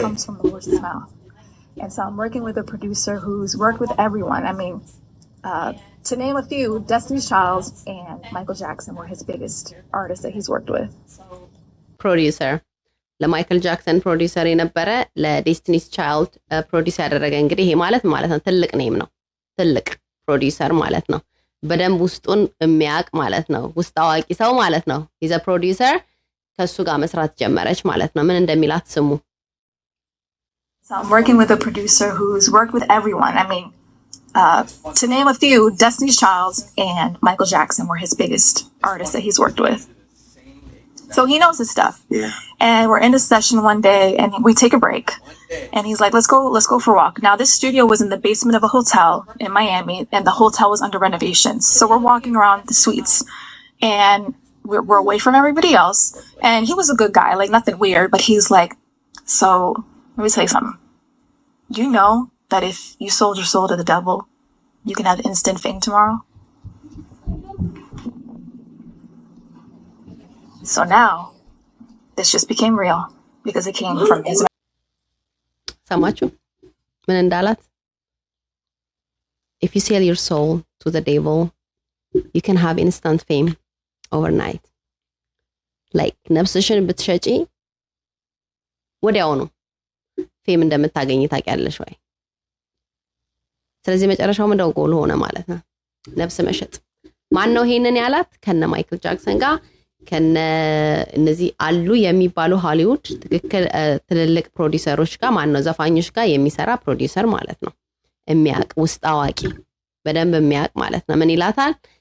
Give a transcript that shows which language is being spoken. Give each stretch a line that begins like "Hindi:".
English: comes from the Lord's mouth. And so I'm working with a producer who's worked with everyone. I mean, to name a few, Destiny's Child and Michael Jackson were his biggest artists that he's worked with.
Amharic: ፕሮዲውሰር ለማይክል ጃክሰን ፕሮዲውሰር የነበረ ለዴስቲኒስ ቻይልድ ፕሮዲውስ ያደረገ እንግዲህ ይሄ ማለት ነው ትልቅ ኔም ነው። ትልቅ ፕሮዲውሰር ማለት ነው። በደንብ ውስጡን የሚያውቅ ማለት ነው። ውስጥ አዋቂ ሰው ማለት ነው።
English: he's a producer
Amharic: ከሱ ጋር መስራት ጀመረች ማለት ነው። ምን እንደሚላት ስሙ።
English: So I'm working with a producer who's worked with everyone. I mean, to name a few, Destiny's Child and Michael Jackson were his biggest artists that he's worked with. So he knows his stuff. Yeah. And we're in a session one day and we take a break. And he's like, let's go for a walk. Now this studio was in the basement of a hotel in Miami and the hotel was under renovations. So we're walking around the suites and we're away from everybody else. And he was a good guy, like nothing weird, but he's like, so let me tell you something. You know that if you sold your soul to the devil, you can have instant fame tomorrow? So now, this just became real because it came from his.
Amharic: ሰማችሁ ምን እንዳላት?
English: If you sell your soul to the devil, you can have instant fame overnight.
Amharic: Like ነፍስሽን ብትሸጪ ወዲያውኑ ፌም እንደምታገኝ ታውቂያለሽ ወይ? ስለዚህ መጨረሻው ምንድነው? ጎል ሆነ ማለት ነው። ነፍስ መሸጥ። ማን ነው ይሄንን ያላት? ከነ ማይክል ጃክሰን ጋር ከነ እነዚህ አሉ የሚባሉ ሃሊውድ ትክክል ትልልቅ ፕሮዲውሰሮች ጋር ማን ነው ዘፋኞች ጋር የሚሰራ ፕሮዲውሰር ማለት ነው። የሚያውቅ ውስጥ አዋቂ በደንብ የሚያውቅ ማለት ነው። ምን ይላታል?